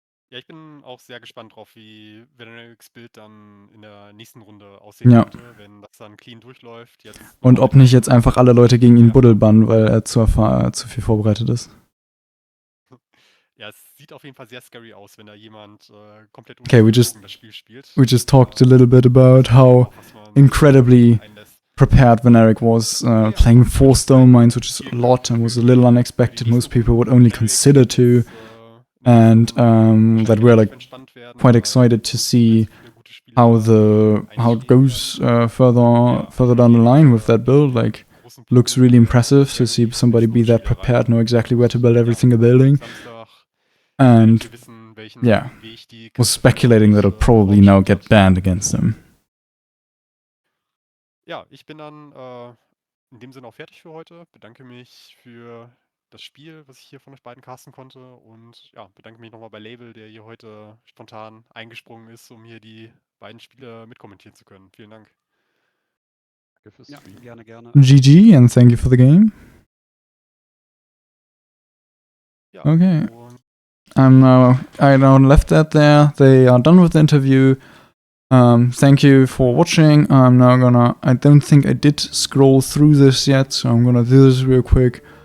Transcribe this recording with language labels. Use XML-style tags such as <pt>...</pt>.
<de>Ja, ich bin auch sehr gespannt drauf, wie Venarics Bild dann in der nächsten Runde aussehen könnte, wenn das dann clean durchläuft. Jetzt und ob nicht jetzt einfach alle Leute gegen ihn buddelbannen, weil er zu viel vorbereitet ist. Ja, es sieht auf jeden Fall sehr scary aus, wenn da jemand komplett das Spiel spielt.</de> <en>We just talked a little bit about how incredibly prepared Venaric was, playing 4 stone mines, which is a lot and was a little unexpected. Most people would only consider 2, and that we're like quite excited to see how it goes further down the line with that build. Like, looks really impressive to see somebody be that prepared, know exactly where to build every single building. And yeah, was speculating that it'll probably now get banned against him.</en> <de>Ja, ich bin dann in dem Sinne auch fertig für heute. Bedanke mich für das Spiel, was ich hier von euch beiden casten konnte, und ja, bedanke mich nochmal bei Label, der hier heute spontan eingesprungen ist, um hier die beiden Spiele mitkommentieren zu können. Vielen Dank. Ja, gerne.</de> <en>GG and thank you for the game.</en> <de>Ja,</de> <en>okay. I now left that there. They are done with the interview. Thank you for watching. I don't think I did scroll through this yet, so I'm gonna do this real quick.</en>